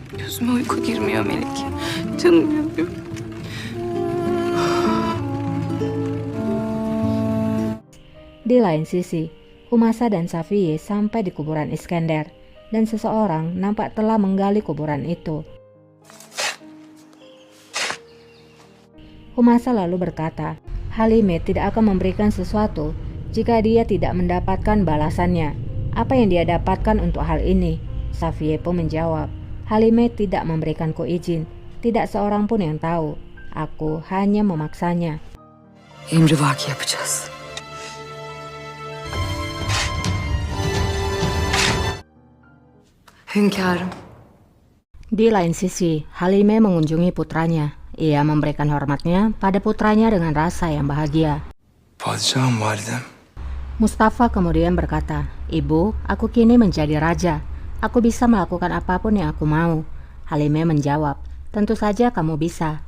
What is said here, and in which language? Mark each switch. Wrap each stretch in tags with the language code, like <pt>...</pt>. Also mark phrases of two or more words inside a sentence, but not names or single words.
<tr>Gözüme uyku girmiyor Melek. Canım yanıyor.</tr> <id>Di lain sisi, Humasa dan Safiye sampai di kuburan Iskandar, dan seseorang nampak telah menggali kuburan itu. Humasa lalu berkata, Halime tidak akan memberikan sesuatu jika dia tidak mendapatkan balasannya. Apa yang dia dapatkan untuk hal ini? Safiye pun menjawab, Halime tidak memberikanku izin. Tidak seorang pun yang tahu. Aku hanya memaksanya.</id> <tr>Emrivaki yapacağız. Hünkârım.</tr> <id>Di lain sisi, Halime mengunjungi putranya. Ia memberikan hormatnya pada putranya dengan rasa yang bahagia.</id> <tr>Padişahım validem.</tr> <id>Mustafa kemudian berkata, Ibu, aku kini menjadi raja. Aku bisa melakukan apapun yang aku mau. Halime menjawab, tentu saja kamu bisa.</id>